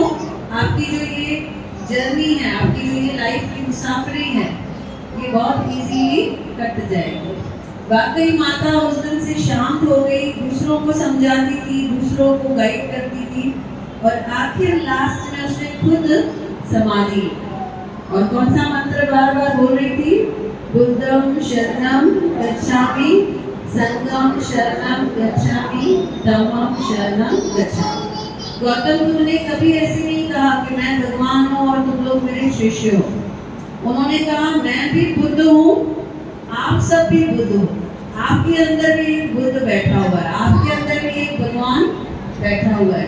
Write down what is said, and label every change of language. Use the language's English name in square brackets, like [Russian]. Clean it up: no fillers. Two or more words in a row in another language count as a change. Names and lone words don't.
[Hindi] आपकी जो ये जर्नी है, आपकी जो ये लाइफ की मुसाफरी है, ये बहुत इजीली कट जाएगी। वाकई माता उस दिन से शांत हो गई, दूसरों को समझाती थी, दूसरों को गाइड करती थी, और आखिर लास्ट में उसने खुद समाधि। और कौन सा मंत्र बार बार बोल रही थी? [Pali] बुद्धं शरणं गच्छामि, संघं शरणं गच्छामि, धम्मं शरणं गच्छामि। [Hindi] गौतम बुद्ध ने कभी ऐसे नहीं कहा कि मैं भगवान हूँ और तुम लोग मेरे शिष्य हो। उन्होंने कहा मैं भी बुद्ध हूँ, आप सब भी बुद्ध हो। आपके अंदर भी एक बुद्ध बैठा हुआ है, आपके अंदर भी एक भगवान बैठा हुआ है।